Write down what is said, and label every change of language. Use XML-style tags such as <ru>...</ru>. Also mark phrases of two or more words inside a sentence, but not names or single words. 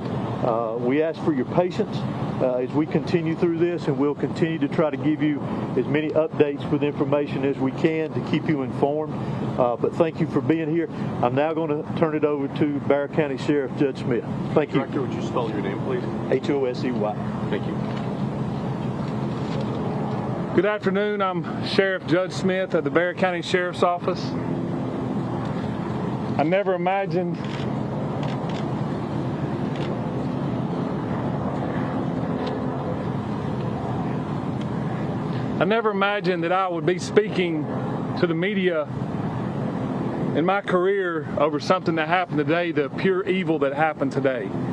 <en>We ask for your patience as we continue through this, and we'll continue to try to give you as many updates with information as we can to keep you informed. But thank you for being here. I'm now going to turn it over to Barrow County Sheriff Judge Smith. Thank you. Director, would you spell your name, please? H-O-S-E-Y. Thank you. Good afternoon. I'm Sheriff Judge Smith at the Barrow County Sheriff's Office. I never imagined that I would be speaking to the media in my career over something that happened today, the pure evil that happened today.</en>